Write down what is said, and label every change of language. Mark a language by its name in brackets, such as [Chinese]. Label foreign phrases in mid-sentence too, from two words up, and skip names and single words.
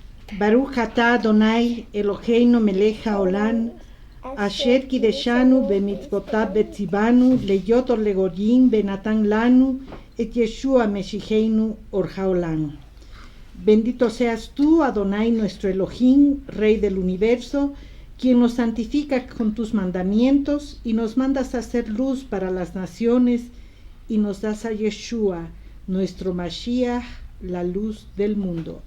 [Hebrew] ברוך אתה אדוני אלוהינו מלך העולם אשר קדשנו במצוותיו וציוונו להיות אור לגויים ונתן לנו את ישוע משיחנו אור העולם. [Spanish] Bendito seas tú, Adonai, nuestro Elohim, Rey del universo, quien nos santifica con tus mandamientos y nos mandas a hacer luz para las naciones y nos das a Yeshua, nuestro Mashiach, la luz del mundo.